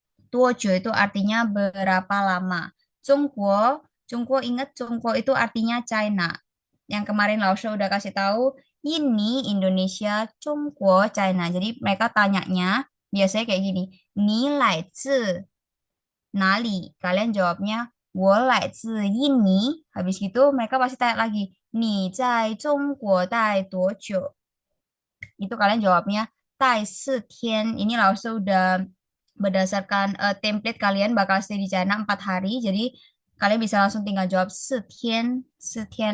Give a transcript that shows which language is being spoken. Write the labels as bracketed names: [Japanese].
[Indonesian] 多久 itu artinya berapa lama. Zhongguo ingat Zhongguo itu artinya China. Yang kemarin Laosha udah kasih tahu, ini Indonesia, Zhongguo, China. Jadi mereka tanyanya biasanya kayak gini, [Chinese] 你来自哪里? [Indonesian] Kalian jawabnya [Chinese] 我来自印尼. [Indonesian] Habis gitu mereka pasti tanya lagi, [Chinese] 你在中国待多久? [Indonesian] Itu kalian jawabnya [Chinese] 待4天. [Indonesian] Ini langsung udah berdasarkan template kalian bakal stay di China 4 hari. Jadi kalian bisa langsung tinggal jawab [Chinese] 4天, 4天.